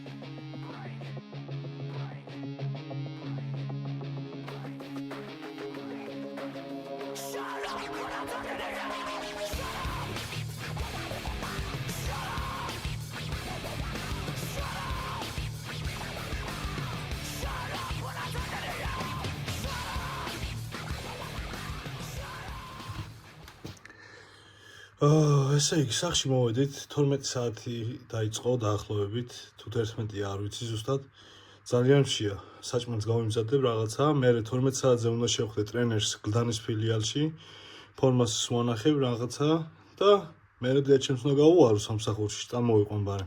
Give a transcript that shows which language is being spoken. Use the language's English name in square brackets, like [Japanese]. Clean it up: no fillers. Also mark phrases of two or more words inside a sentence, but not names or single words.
[English] Shut up when I'm talking to you. Shut up. Shut up. Shut up. Shut up when I'm talking to you. Shut up. [Georgian] ესე იგი, სახში მოვედით, 12 საათი დაიწყო დაახლოებით, თუ 11-ია, არ ვიცი ზუსტად. ძალიან მშია, საჭმელს გავიმზადებ რაღაცა, მერე 12 საათზე უნდა შევხვდე ტრენერს გლდანის ფილიალში, ფორმას ვანახებ რაღაცა და მერე დიაჩემს უნდა გავუარო სამსახურში, წამოვიყვან ბარემ.